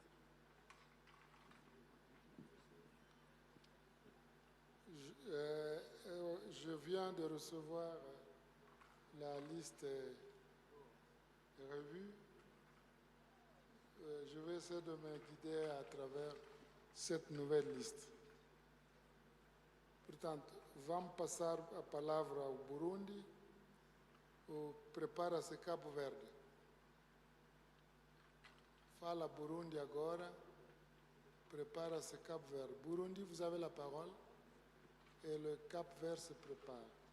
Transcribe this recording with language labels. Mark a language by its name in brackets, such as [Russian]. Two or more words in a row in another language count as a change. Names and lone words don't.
[French] Je viens de recevoir la liste revue. Je vais essayer de me guider à travers cette nouvelle liste. [Portuguese] Portanto, vamos passar a palavra ao Burundi. Prepara-se Cabo Verde. Fala Burundi agora. Prepara-se Cabo Verde. [French] Burundi, vous avez la parole. Et le Cap Vert se prépare.